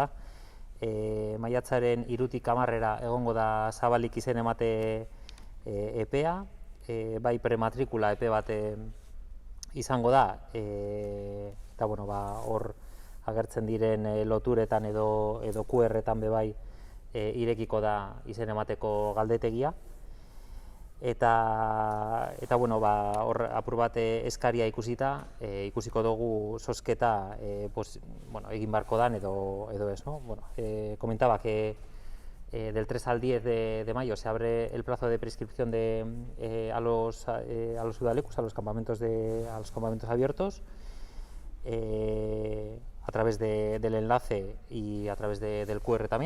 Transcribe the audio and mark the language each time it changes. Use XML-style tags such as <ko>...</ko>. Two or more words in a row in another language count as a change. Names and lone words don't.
<eu>Maiatzaren 3-tik 10 egongo da zabalik izen emate epea, bai prematrikula epe bat izango da, eta hor agertzen diren loturetan edo QR-etan bebai irekiko da izen emateko galdetegia. Eta hor apur bat eskaria ikusita, ikusiko dugu zozketa egin barko dan edo ez,</eu> <es>¿no? Comentaba que del 3 al 10 de mayo se abre el plazo de prescripción a los udalecus, a los campamentos abiertos, a través del enlace y a través del QR también.</es>